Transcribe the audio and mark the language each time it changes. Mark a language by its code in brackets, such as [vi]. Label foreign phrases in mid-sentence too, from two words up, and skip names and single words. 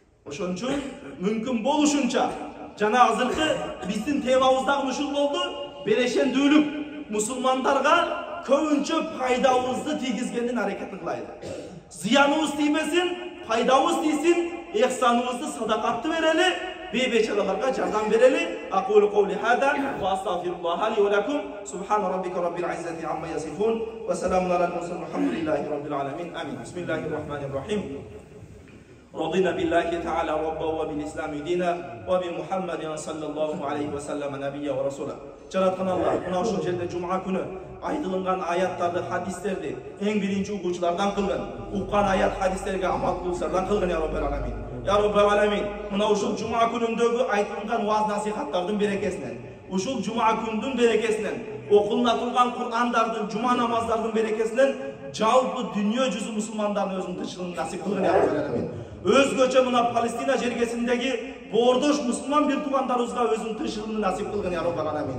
[ky] Ошон үчүн мүмкүн болушунча жана азыркы биздин темабызда ушул болду. Берешендүүлүк мусулмандарга көбүнчө пайдабызды тийгизгендин аракетин кылайлы. Зыяныбыз тийбесин, пайдабыз тийсин, эхсаныбызды, садакатты берели, бейбечараларга жардам берели. [ar] أقول قولي هذا وأستغفر الله لي ولكم. سبحان ربك رب العزة عما يصفون وسلام على المرسلين والحمد لله رب العالمين. Amin. Bismillahirrahmanirrahim. رضينا بالله تعالى ربا وبالإسلام دينا وبمحمد صلى الله عليه وسلم نبيا ورسولا. [ky] Жараткан Аллах мына ушул жерде жума күнү айтылган аяттарды, хадистерди эң биринчи угуучулардан кылган, уккан аят хадистерге амал кылуулардан кылган [ar] يا رب العالمين. يا رب العالمين. [ky] Мына ушул жума күнүндөгү айтылган вааз насихаттардын берекесинен, ушул жума күндүн берекесинен, окулунатылган Кур'андардын, жума намаздардын берекесинен жалпы дүйнө жүзү мусулмандардын өзүнүн тынччылыгын насип кылган [ar] يا رب العالمين. [ky] Өзгөчө мына Палестина жергесиндеги боордош мусулман бир туугандарыбызга өзүнүн тынччылыгын насип кылган [ar] يا رب العالمين.